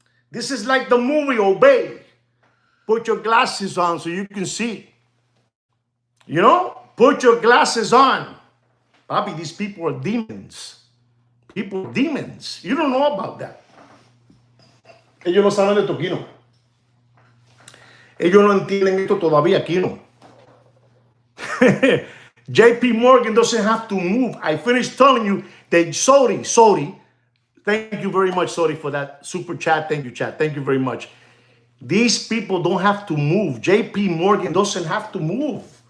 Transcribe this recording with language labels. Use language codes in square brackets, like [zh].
[en] This is like the movie Obey. Put your glasses on so you can see. You know? Put your glasses on. Papi, these people are demons. People are demons. You don't know about that. [es] Ellos no saben de Toquino. Ellos no entienden esto todavía, Kino. [en] JP Morgan doesn't have to move. I finished telling you that Sodi. Thank you very much, Sodi, for that super chat. Thank you, chat. Thank you very much. These people don't have to move. JP Morgan doesn't have to move.